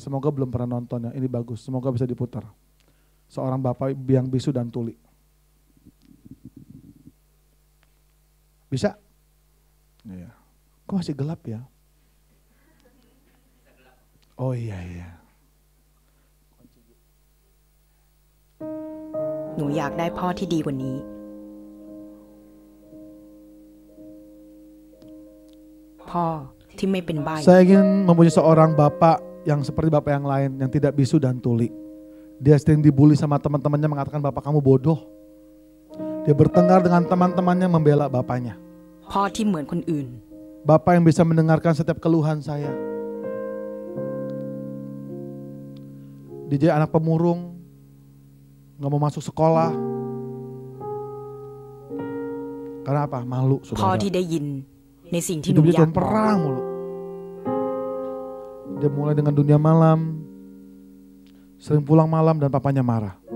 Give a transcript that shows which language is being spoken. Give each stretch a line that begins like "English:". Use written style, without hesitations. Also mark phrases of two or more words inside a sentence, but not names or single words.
Indonesian: Semoga belum pernah nonton ya, ini bagus. Semoga bisa diputar. Seorang Bapak biang bisu dan tuli. Bisa? Iya. Kok masih gelap ya? Oh iya.
Thai: หนูอยากได้พ่อที่ดีกว่านี้ พ่อที่ไม่เป็นใบ้
Indonesian: Saya ingin mempunyai seorang bapak yang seperti bapak yang lain, yang tidak bisu dan tuli. Dia sering dibully sama teman-temannya, mengatakan bapak kamu bodoh. Dia bertengkar dengan teman-temannya, membela bapaknya.
Thai: พ่อที่เหมือนคนอื่น
Indonesian: Bapak yang bisa mendengarkan setiap keluhan saya. Dia jadi anak pemurung, gak mau masuk sekolah. Karena apa? Malu
Thai: พ่อ
Indonesian: saudara.
Thai: ที่ได้ยินในสิ่งที่หนู
Indonesian: Hidupnya
Thai: อยาก
Indonesian: cuma perang mulu. Dia mulai dengan dunia malam, sering pulang malam dan papanya marah.